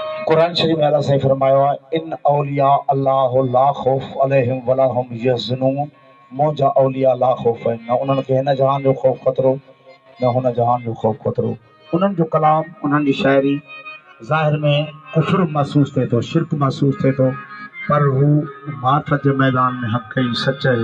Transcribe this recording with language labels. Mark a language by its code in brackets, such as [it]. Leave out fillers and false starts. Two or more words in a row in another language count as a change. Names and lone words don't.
[sd] कुरान शरीफ में अल्लाह से फरमायो है [ar] إن أولياء الله لا خوف عليهم ولا هم يحزنون [sd] मोजा औलिया ला खौफ है न उन्हनि खे हिन जहान जो खौफ खतरो न हुन जहान जो खौफ खतरो। उन्हनि जो कलाम उन्हनि जी शाइरी ज़ाहिर में कुफ्र महसूस थिए थो, शिरक महसूस थिए थो, पर हू मार्फत जे मैदान में हक़ ई सच आहे।